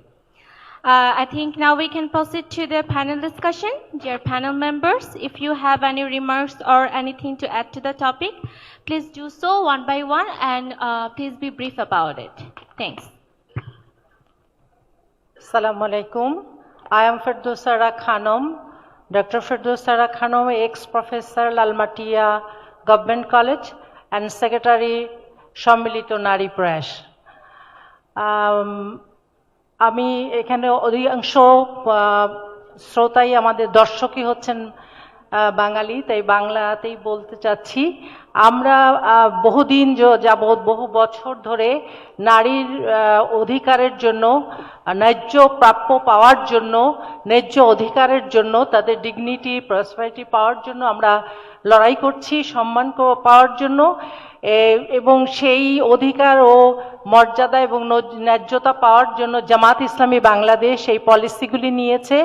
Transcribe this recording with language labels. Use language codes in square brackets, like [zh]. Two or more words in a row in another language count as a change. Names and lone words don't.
[en] I think now we can proceed to the panel discussion. Dear panel members, if you have any remarks or anything to add to the topic, please do so one by one, and please be brief about it. Thanks. [ar] السلام عليكم. [en] I am Firdousa Khanum, Dr. Firdousa Khanum, ex-professor, Lalmatia Government College, and Secretary, Sammilito Nari Prayash. [bn] আমি এখানে অধিকাংশ শ্রোতাই আমাদের দর্শকই হচ্ছেন বাঙালি, তাই বাংলাতেই বলতে চাচ্ছি। আমরা বহুদিন যাবৎ বহু বছর ধরে নারীর অধিকারের জন্য, ন্যায্য প্রাপ্য পাওয়ার জন্য, ন্যায্য অধিকারের জন্য, তাদের [en] dignity prosperity [bn] পাওয়ার জন্য আমরা লড়াই করছি, সম্মান পাওয়ার জন্য, এবং সেই অধিকার ও মর্যাদা এবং ন্যায্যতা পাওয়ার জন্য জামাত ইসলামী বাংলাদেশ এই পলিসিগুলি নিয়েছে।